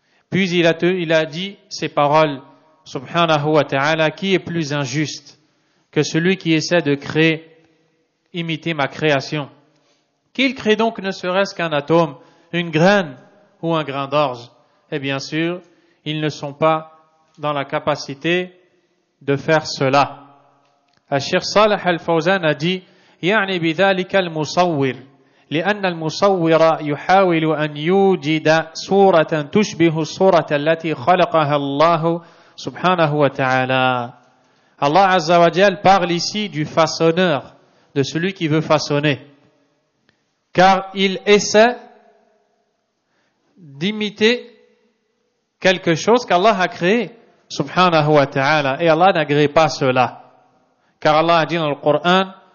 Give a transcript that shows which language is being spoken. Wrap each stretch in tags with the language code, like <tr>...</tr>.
<fr>Puis il a dit ces paroles, subhanahu wa ta'ala, qui est plus injuste que celui qui essaie de créer, imiter ma création? Qu'il crée donc ne serait-ce qu'un atome, une graine ou un grain d'orge. Et bien sûr, ils ne sont pas dans la capacité de faire cela.</fr> <ar>Al-Sheikh Salih Al-Fawzan</ar> <fr>a dit,</fr> <ar>يعني بذلك المصور لأن المصور يحاول أن يوجد صورة تشبه الصورة التي خلقها الله سبحانه وتعالى.</ar> <fr>Allah Azza wa Jal parle ici du façonneur, de celui qui veut façonner. Car il essaie d'imiter quelque chose qu'Allah a créé, subhanahu wa ta'ala, et Allah n'agrée pas cela. Car Allah a dit dans le Coran,</fr>